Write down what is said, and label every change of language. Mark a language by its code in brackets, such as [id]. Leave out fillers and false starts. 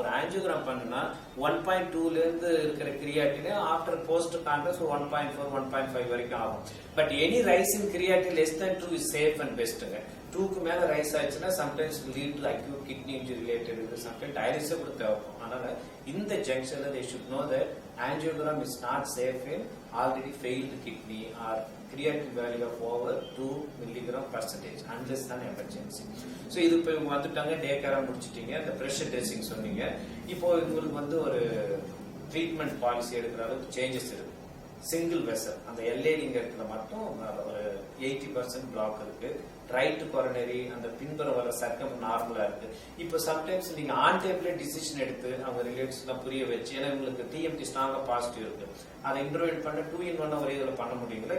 [ta] ஒரு ஆஞ்சியோகிராம் பண்ணுனா 1.2ல இருந்து இருக்கிற கிரியாட்டின் ஆஃப்டர் போஸ்ட் கான்ட்ராஸ்ட் 1.4 1.5 வரைக்கும் ஆகும். But any rice in creatine [en] less than 2 is safe and best [ta] ங்க. 2க்கு மேல ரைஸ் ஆச்சுன்னா sometimes lead to acute kidney injury related இது சம்டைம்ஸ் டயாலிசிஸ் கூட தேவைப்படும். அதனால இந்த ஜங்ஷன்ல [en] they should know that angiogram is not safe in already failed kidney or creatinine value of over 2 mg/% unless an emergency. [ta] So இது இப்போ வந்துட்டாங்க, டே கேரா முடிச்சிட்டீங்க, இந்த பிரஷர் ட்ரெஸ்ஸிங் சொன்னீங்க. இப்போ உங்களுக்கு வந்து ஒரு ட்ரீட்மெண்ட் பாலிசி எடுக்கிற அளவுக்கு சேஞ்சஸ் இருக்கு. சிங்கிள் வெசல் அந்த எல்ஏடிங்கிறதுல மட்டும் ஒரு 80% பிளாக் இருக்கு. ரைட் கொரோனரி அந்த பின்புறம் வர சர்க்கம் நார்மலா இருக்கு. இப்போ சம்டைம்ஸ் நீங்க ஆன் டேப்ல டிசிஷன் எடுத்து அவங்க ரிலேட்டிவ்ஸ் எல்லாம் புரிய வச்சு, ஏன்னா உங்களுக்கு டிஎம்டி ஸ்ட்ராங்கா பாசிட்டிவ் இருக்கு, அதை இன்டர்வென்ட் பண்ண 2 in 1 ஒரே இதுல பண்ண முடியுங்களா?